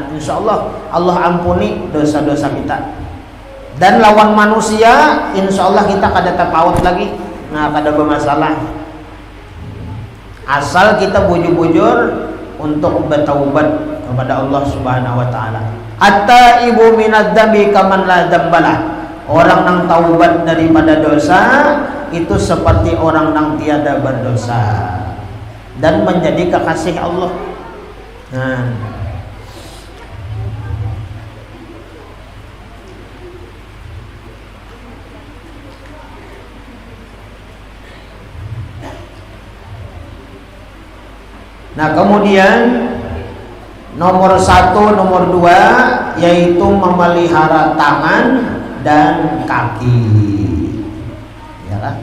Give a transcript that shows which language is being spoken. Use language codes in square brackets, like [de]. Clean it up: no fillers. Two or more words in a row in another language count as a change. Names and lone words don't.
[ar] إن شاء الله [bjn] Allah ampuni dosa-dosa kita. Dan lawan manusia, [ar] إن شاء الله [bjn] kita kada terpaut lagi. Nah, kada bermasalah. Asal kita bujur-bujur untuk bertaubat kepada Allah [ar] سبحانه وتعالى. التائب من الذنب كمن لا ذنب له. [id] Orang yang taubat daripada dosa itu seperti orang yang tiada berdosa dan menjadi kekasih Allah. Nah, kemudian nomor 1, nomor 2 yaitu memelihara tangan dan kaki, ya kan?